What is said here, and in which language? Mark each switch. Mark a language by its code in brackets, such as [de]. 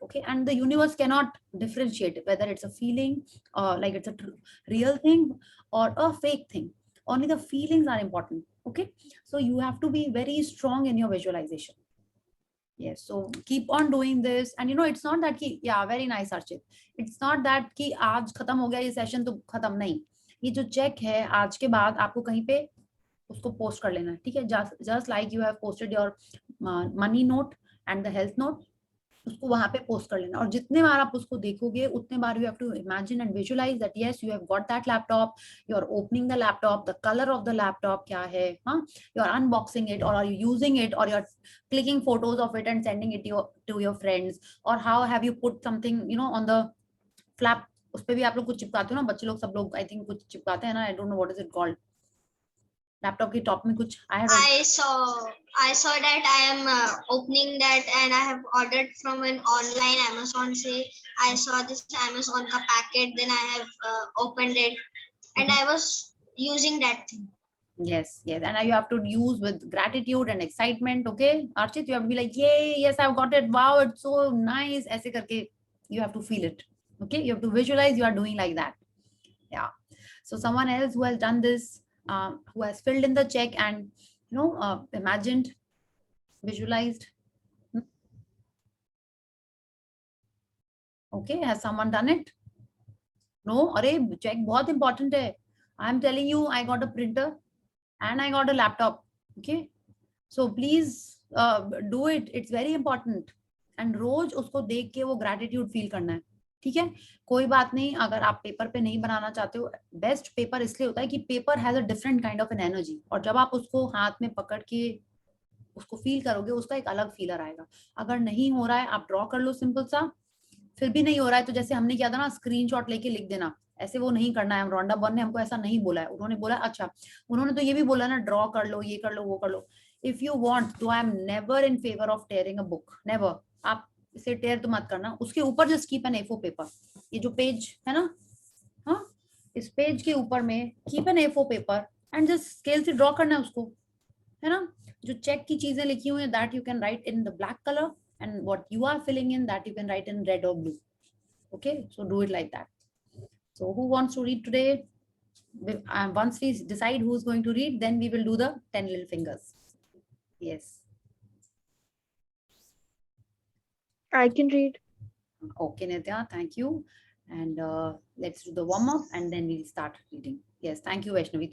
[en] Okay, and the universe cannot differentiate whether it's a feeling, like it's a real thing or a fake thing. Only the feelings are important. Okay, so you have to be very strong in your visualization. Yes, so keep on doing this. And you know, it's not that ki, yeah, very nice, Archit. It's not that [hi] कि आज खत्म हो गया ये session तो खत्म नहीं. ये जो चेक है आज के बाद आपको कहीं पे उसको पोस्ट कर लेना है, ठीक है? [en] just like you have posted your money note and the health note, [hi] उसको वहां पे पोस्ट कर लेना. और जितने बार आप उसको देखोगे उतने बार [en] you have to imagine and visualise that yes you have got that laptop, you are opening the laptop, the colour of the laptop [hi] क्या है, हाँ, [en] You are unboxing it, और are you using it, और you are clicking photos of it and sending it to your friends, और how have you put something you know on the flap. [hi] उस पे भी आप लोग कुछ चिपकाते हो ना, बच्चे लोग सब लोग आई थिंक कुछ चिपकाते हैं ना, [en] I don't know what is it called. [hi] Laptop के टॉप में कुछ [en] I saw that I am opening that, and I have ordered from an online Amazon. Say I saw this Amazon ka packet, then I have opened it, and I was using that thing. Yes, yes, and you have to use with gratitude and excitement. Okay, Archit, you have to be like, yay, yes, I've got it, wow, it's so nice. [hi] ऐसे करके [en] you have to feel it. Okay, you have to visualize you are doing like that. Yeah. So someone else who has done this, who has filled in the check and you know imagined, visualized. Okay, has someone done it? No, [hi] अरे check बहुत important है. [en] I'm telling you, I got a printer and I got a laptop. Okay, so please do it. It's very important. [hi] And रोज उसको देख के वो gratitude feel करना है. ठीक है, कोई बात नहीं अगर आप पेपर पे नहीं बनाना चाहते हो. बेस्ट पेपर इसलिए होता है कि [en] paper has a different kind of an energy, [hi] और जब आप उसको हाथ में पकड़ के उसको फील करोगे उसका एक अलग फीलर आएगा. अगर नहीं हो रहा है आप ड्रॉ कर लो सिंपल सा. फिर भी नहीं हो रहा है तो जैसे हमने किया था ना, स्क्रीनशॉट लेके लिख देना. ऐसे वो नहीं करना है. रोंडा बॉन ने हमको ऐसा नहीं बोला है. उन्होंने बोला अच्छा, उन्होंने तो ये भी बोला ना ड्रॉ कर लो, ये कर लो, वो कर लो. [en] If you want तो I am never in favour of tearing a book, never. [hi] आप इसे टेयर तो मत करना. उसके ऊपर [en] Just keep an A4 paper. [hi] ये जो पेज है ना, हाँ, इस पेज के ऊपर में [en] keep an A4 paper [hi] and just scale से ड्रॉ करना है उसको, है ना. जो चेक की चीजें लिखी हुई है [en] That you can write in the black colour, and what you are filling in that you can write in red or blue. Okay, so do it like that. So who wants to read today? Once we decide who's going to read, then we will do the 10 little fingers. Yes, I can read. okay, Nitya, thank you. And let's do the warm up and then we'll start reading. Yes, thank you, Vaishnavi.